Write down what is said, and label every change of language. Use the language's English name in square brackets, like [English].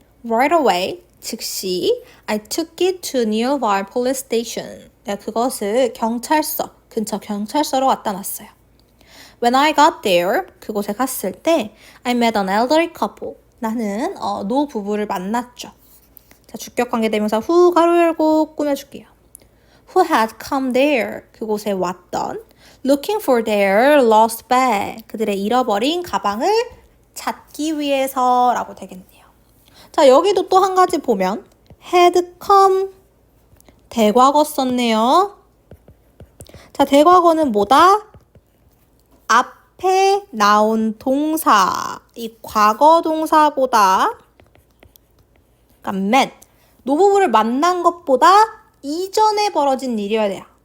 [English] Right away, [Korean] 즉시 [English] I took it to nearby police station. [Korean] 내가 그것을 경찰서, 근처 경찰서로 갖다 놨어요. [English] When I got there, [Korean] 그곳에 갔을 때 [English] I met an elderly couple. [Korean] 나는 노부부를 만났죠. 자, 주격관계대명사 who 가로 열고 꾸며줄게요. [English] Who had come there, [Korean] 그곳에 왔던 [English] looking for their lost bag, [Korean] 그들의 잃어버린 가방을 찾기 위해서라고 되겠네요. 자, 여기도 또 한 가지 보면 had come, 대과거 썼네요. 자, 대과거는 뭐다? 앞에 나온 동사, 이 과거 동사보다 그러니까 met, 노부부를 만난 것보다 이전에 벌어진 일이어야 돼요.